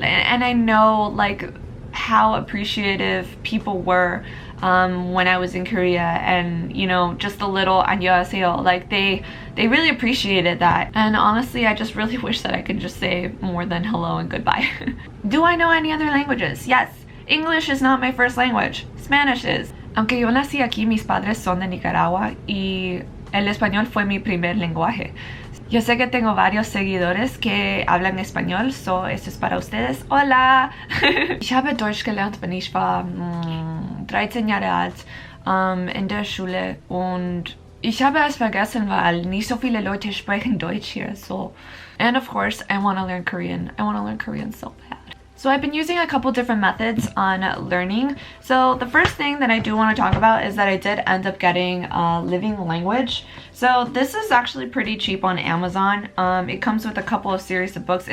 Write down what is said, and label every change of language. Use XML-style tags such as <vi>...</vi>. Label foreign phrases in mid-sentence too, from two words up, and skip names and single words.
<en>And I know like how appreciative people were when I was in Korea, and you know, just a little 안녕하세요, like they really appreciated that. And honestly, I just really wish that I could just say more than hello and goodbye. Do I know any other languages? Yes. English is not my first language. Spanish is.</en> <es>Aunque yo nací aquí, mis padres son de Nicaragua y el español fue mi primer lenguaje. Yo sé que tengo varios seguidores que hablan español, so esto es para ustedes. Hola!</es> <de>Ich habe Deutsch gelernt, wenn ich war 13 Jahre alt in der Schule, und ich habe es vergessen, weil nicht so viele Leute sprechen Deutsch hier.</de> <en>So, and of course, I want to learn Korean. I want to learn Korean so bad. So I've been using a couple different methods on learning. So the first thing that I do want to talk about is that I did end up getting Living Language. So this is actually pretty cheap on Amazon. It comes with a couple of series of books.</en>